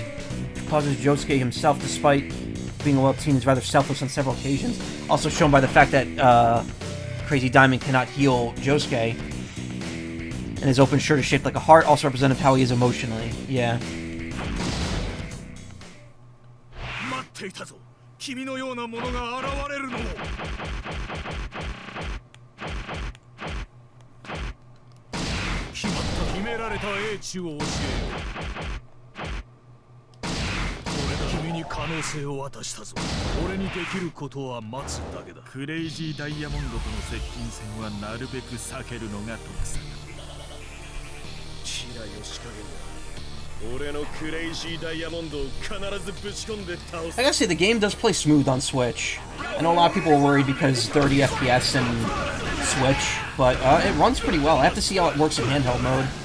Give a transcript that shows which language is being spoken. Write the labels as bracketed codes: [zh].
[en] It causes Josuke himself, despite being a loyal teen, is rather selfless on several occasions. Also shown by the fact that Crazy Diamond cannot heal Josuke. And his open shirt is shaped like a heart, also representative of how he is emotionally. Yeah. [ja] 待っていたぞ。君のようなものが現れるのを。決まった秘められた英知を教えよう。俺が君に可能性を渡したぞ。俺にできることは待つだけだ。クレイジーダイヤモンドとの接近戦はなるべく避けるのが得策。キラヨシカゲだ。 [en] I gotta say, the game does play smooth on Switch. I know a lot of people are worried because 30 FPS and Switch, but it runs pretty well. I have to see how it works in handheld mode.